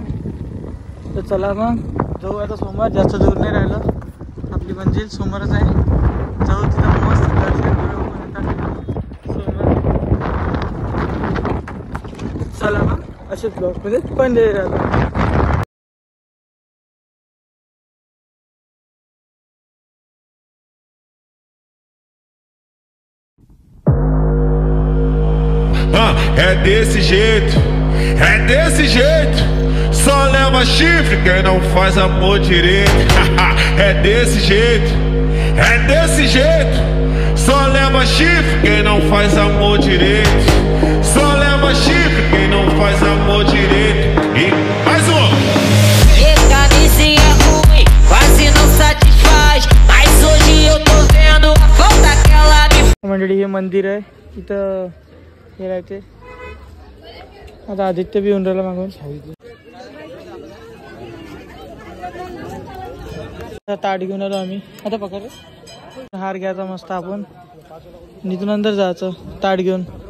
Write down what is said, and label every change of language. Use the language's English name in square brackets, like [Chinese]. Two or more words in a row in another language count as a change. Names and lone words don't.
[Marathi] तर चला मग जाऊ आता सोमवार. जास्त दूर नाही राहिलं, आपली मंजिल समोरच आहे. जाऊ तिथं मस्त दर्शन करू सोमवार. चला मग असेच ब्लॉगमध्ये पण राहतो. [Portuguese] É desse jeito, só leva chifre quem não faz amor direito. É desse jeito, só leva chifre quem não faz amor direito. Só leva chifre quem não faz amor direito. E mais um. Decadência é ruim, quase não satisfaz, mas hoje eu tô vendo a falta que ela me. [Marathi] मंडळी हे मंदिर आहे. इथं हे राहते आता आदित्य बी येऊन राहिला मागून. ताट घेऊन आलो आम्ही. आता पकड हार घ्यायचा मस्त आपण. निघून अंदर जायचं ताट घेऊन.